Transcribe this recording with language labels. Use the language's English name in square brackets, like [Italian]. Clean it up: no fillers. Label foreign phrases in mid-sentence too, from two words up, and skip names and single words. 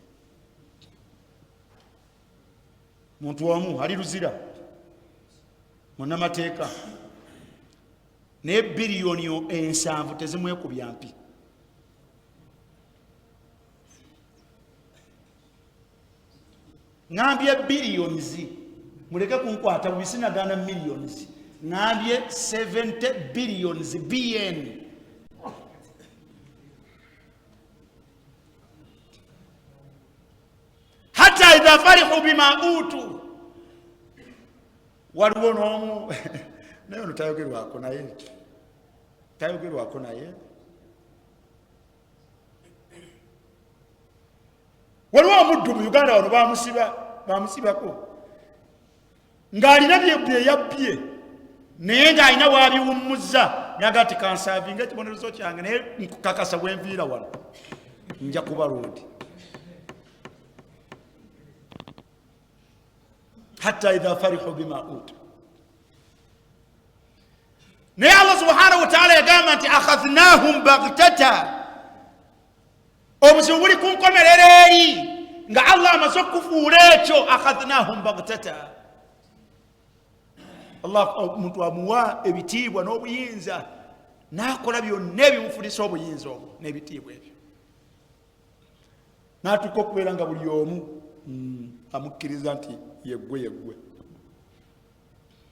[Ganda] muntu omu ali luzira munnamateeka, naye biliyoni 7 tezimwekubya mpi. ngambye billions, muleke kunkwata bubi, sinagana millions, ngambye 70 billions BN. [Arabic] حتى إذا فرحوا بما أوتوا, [Ganda] waliwo n'omu naye ono tayogerwako naye, waliwo omuddu mu Uganda wano bamusibako ng'alina bye yabbye, naye ng'alina waabiwummuza, naga nti kansaavinga ekibonerezo kyange, naye nkukakasa bwenviira wano nja kuba loodi. [Arabic] حتى إذا فرحوا بما أوتوا. [Ganda] naye [Arabic] الله سبحانه وتعالى [Ganda] yagamba nti [Arabic] أخذناهم بغتة, [Ganda] obuzibu buli kunkomerera eri nga Allah amaze okufuula ekyo. [Arabic] أخذناهم بغتة, [Ganda] Allah omuntu amuwa ebitiibwa n'obuyinza, n'akola byonna ebimufulisa obuyinza obwo n'ebitiibwa ebyo, n'atuuka okubeera nga buli omu amukkiriza nti yeggwe.